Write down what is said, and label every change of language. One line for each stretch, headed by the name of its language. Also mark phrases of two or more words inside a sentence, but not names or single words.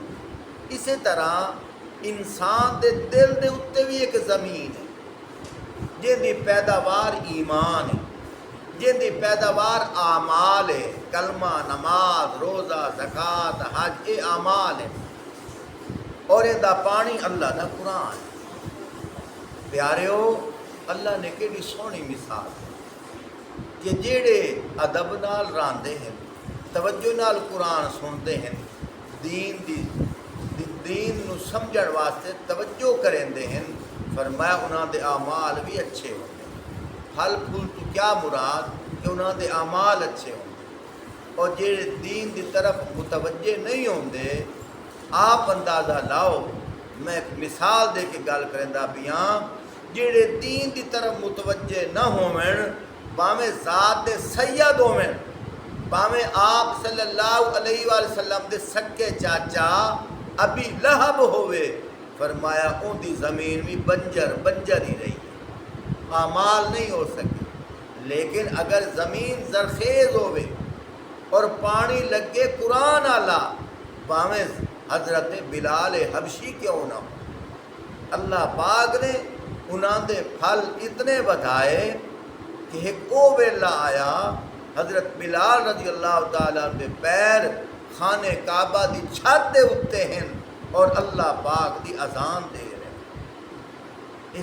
Punjabi: اسی طرح انسان دے دل دے اتے بھی ایک زمین ہے جن دی پیداوار ایمان ہے, جن دی پیداوار اعمال ہے. کلمہ, نماز, روزہ, زکوٰۃ, حج, یہ اعمال ہے. اور ان دا پانی اللہ دا قرآن ہے. پیاریو, اللہ نے کیڑی سونی مثال کہ جیڑے ادب نال راندے ہیں, توجہ نال قرآن سنتے ہیں, دین نو سمجھن واسطے توجہ کریں ہیں, فرمایا انہاں دے اعمال بھی اچھے ہوندے. پھل پھول تو کیا مراد کہ انہاں دے اعمال اچھے ہوندے. اور جیڑے دین دی طرف متوجہ نہیں ہوندے, آپ اندازہ لاؤ, میں ایک مثال دے کے گل کرندا پیاں, جیڑے دین دی طرف متوجہ نہ ہوویں, باویں ذات دے سید ہوویں, باویں آپ
Arabic: صلی اللہ علیہ وآلہ وسلم
Punjabi: دے سکے چاچا ابھی لہب ہوئے، فرمایا اون دی زمین بھی بنجر ہی رہی، اعمال نہیں ہو سکے۔ لیکن اگر زمین زرخیز ہوئے اور پانی لگے قرآن آلا، باویں حضرت بلال حبشی کیوں نہ ہو، اللہ پاک نے انہاں دے پھل اتنے بدھائے کہ ایک او ویلا آیا حضرت بلال
Arabic: رضی اللہ تعالیٰ
Punjabi: دے پیر خانے کعبہ دی چھت دے اتے ہیں اور اللہ پاک دی اذان دے رہے ہیں۔